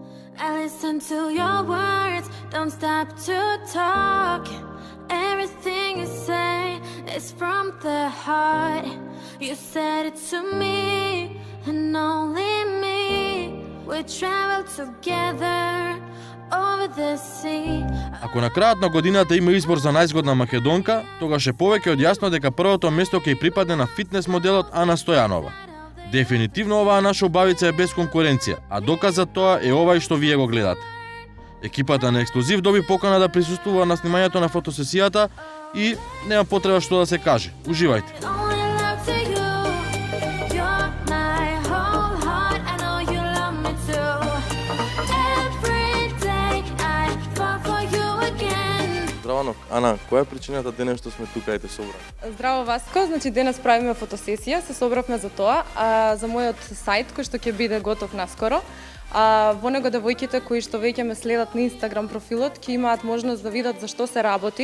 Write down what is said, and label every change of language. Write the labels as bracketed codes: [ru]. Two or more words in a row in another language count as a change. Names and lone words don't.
[en] I listen to your words, don't stop to talk. Everything you say is from the heart. You said it to me, and only me. We travel together over the sea. [mk] Ако на крајот на годината има избор за најзгодна македонка, тогаш е повеќе од јасно дека првото место ќе припадне на фитнес моделот Ана Стојанова. Дефинитивно оваа наша убавица е без конкуренција, а доказ за тоа е овај што вие го гледате. Екипата на Ексклузив доби покана да присуствува на снимањето на фотосесијата и нема потреба што да се каже. Уживајте. [en] Only love to you. You're my whole heart. I know you love me too. Every day I fall for you again. [mk] Здраво, Ана, која е причината денес што сме тука и те собрани? Здраво, Васко, значи денес правиме фотосесија, се собравме за тоа, за мојот сајт кој што ќе биде готов наскоро. Во него девојките кои што веќе ме следат на Инстаграм профилот ќе имаат можност да видат за што се работи.